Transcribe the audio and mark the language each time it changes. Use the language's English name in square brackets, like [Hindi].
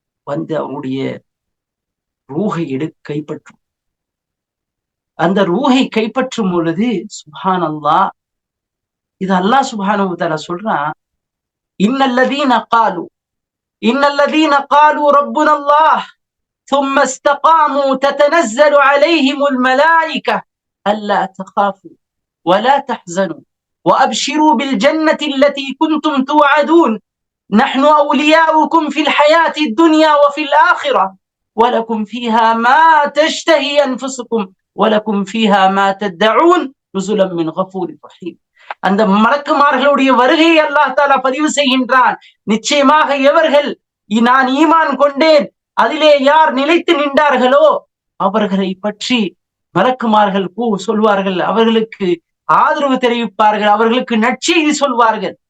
[Tamil] வந்து அவருடைய ரூஹை கைப்பற்றும். அந்த ரூஹை கைப்பற்றும் பொழுது சுப்ஹானல்லாஹ், இது அல்லாஹ் சுப்ஹானஹு வ தஆலா சொல்றான், [Arabic] இன்னல்லதீன காலு ரப்புனல்லாஹ் ثم استقاموا تتنزل عليهم الملائكة ألا تخافوا ولا تحزنوا وأبشروا بالجنة التي كنتم توعدون نحن أولياؤكم في الحياة الدنيا وفي الآخرة ولكم فيها ما تشتهي أنفسكم ولكم فيها ما تدعون نزلا من غفور رحيم. [Tamil] அந்த மலக்குமார்களுடைய வருகையை அல்லாஹ் தஆலா பதிவு செய்கின்றான். நிச்சயமாக எவர்கள் நான் ஈமான் கொண்டேன் அதிலே யார் நிலைத்து நின்றார்களோ அவர்களை பற்றி மலக்குமார்கள் சொல்வார்கள், அவர்களுக்கு ஆதரவு தெரிவிப்பார்கள், அவர்களுக்கு நற்செய்தி சொல்வார்கள்.